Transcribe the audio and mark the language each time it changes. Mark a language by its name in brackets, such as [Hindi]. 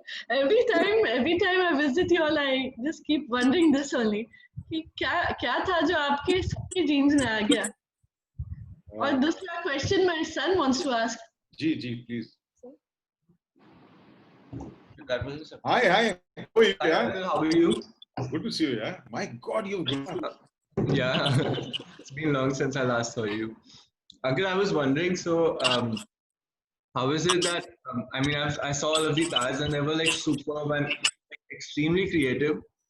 [English] every time I visit you all, I just keep wondering this only. [Hindi] कि क्या था जो आपके सबके जीन्स में आ गया. और दूसरा question [English] my son wants to ask. [Hindi] Ji please. [English] Hi. How are you? Good to see you. Yeah. My God, you've grown up. Yeah, it's been long since I last saw you. Ankit, I was wondering, so how is it that I mean, I saw all of these ads and they were like superb and extremely creative.